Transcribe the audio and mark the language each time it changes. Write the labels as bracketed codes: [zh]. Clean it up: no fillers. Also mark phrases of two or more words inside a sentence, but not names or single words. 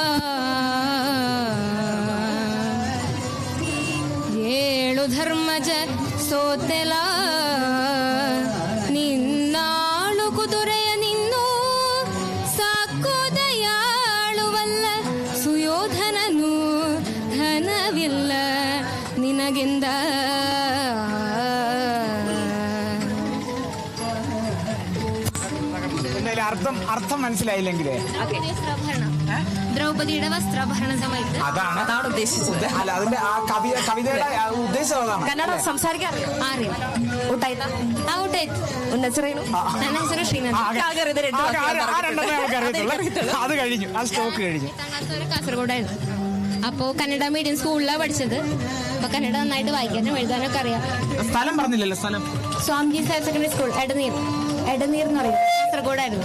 [kn] ಧರ್ಮಜ ಸೋತೆಲ ನಿನ್ನಾಳು ಕುದುರೆಯ ನಿನ್ನೂ ಸಾಕು ದಯಾಳುವಲ್ಲ ಸುಯೋಧನನು ಧನವಿಲ್ಲ ನಿನಗಿಂದ. [ml] അർത്ഥം മനസ്സിലായില്ലെങ്കിലേ ദ്രൗപദിയുടെ വസ്ത്രാഭരണ സമയത്ത് അതാണ് ഉദ്ദേശിച്ചത്. അല്ല, അതിന്റെ ആ കവിതയുടെ ഉദ്ദേശം അതാണ്. കന്നഡ സംസാരിക്കാൻ അറിയാം. [kn] ನನ್ನ ಹೆಸರು ಶ್ರೀನಂದ. [ml] അത് കഴിഞ്ഞു, ആ സ്റ്റോക്ക് കഴിഞ്ഞു. കാസർഗോഡായിരുന്നു. അപ്പോ കന്നഡ [en] medium schoolിലാണ് [ml] പഠിച്ചത്. അപ്പൊ കന്നഡ നന്നായിട്ട് വായിക്കാനും എഴുതാനൊക്കെ അറിയാം. സ്ഥലം പറഞ്ഞില്ലല്ലോ. സ്ഥലം സ്വാമിജി ഹയർ സെക്കൻഡറി സ്കൂൾ എടനീർ എന്ന് പറയും. കാസർഗോഡായിരുന്നു.